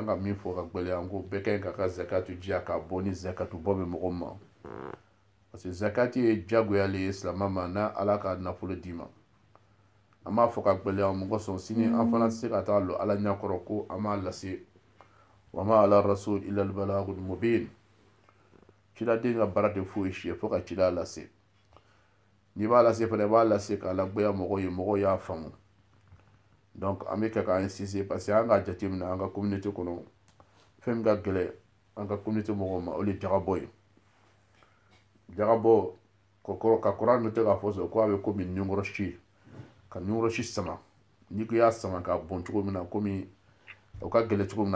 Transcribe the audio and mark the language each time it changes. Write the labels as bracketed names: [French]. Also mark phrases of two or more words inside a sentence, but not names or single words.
[Bambara] ka min fɔ ka gɛlɛn an ko bɛɛ ka ɲi k'a ka zakatu diya k'a bɔ ni zakatu bɔ bɛ mɔgɔ ma parce que zakatu ye diyagoya le ye silamɛ ma n'a ala ka nafolo d'i ma an b'a fɔ ka gɛlɛn mɔgɔ sɔn sini an fana tɛ se ka taa lɔ ala ɲɛkɔrɔ ko an b'a lase [Arabic] وما على الرسول إلا البلاغ المبين [Bambara] ciladen ka baara tɛ foyi si ye fo ka cila lase n'i b'a lase fana i b'a lase k'a lagboya mɔgɔw ye mɔgɔw y'a faamu donc an bɛ kɛ k'an sinsin parce que an ka jateminɛ an ka communauté kɔnɔ fɛn min ka gɛlɛn an ka communauté mɔgɔw ma o de ye jagabɔ ye jagabɔ ka kuran min tɛ k'a fɔ sɔrɔ ko a bɛ komi nunkɔrɔ si ka nunkɔrɔ si sama n'i ko i y'a sama k'a bɔn cogo min na komi o ka gɛlɛn cogo min na